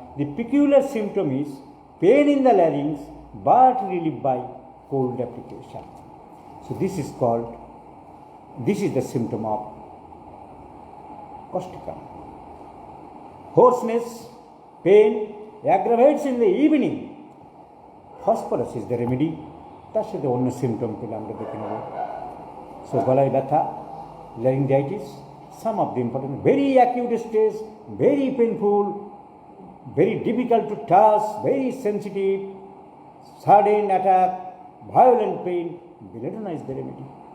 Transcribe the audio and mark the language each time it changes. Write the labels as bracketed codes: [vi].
[en] The peculiar symptom is pain in the larynx, but relief by cold application. So this is the symptom of causticum. Hoarseness, pain, aggravates in the evening. Phosphorus is the remedy. [bn] তার সাথে অন্য symptom পেলে আমরা দেখে নেব। [en] so [bn] গলায় ব্যথা, [en] laryngitis, some of the important, very acute stage, very painful, very difficult to touch, very sensitive, sudden attack, violent pain, belladonna is the remedy.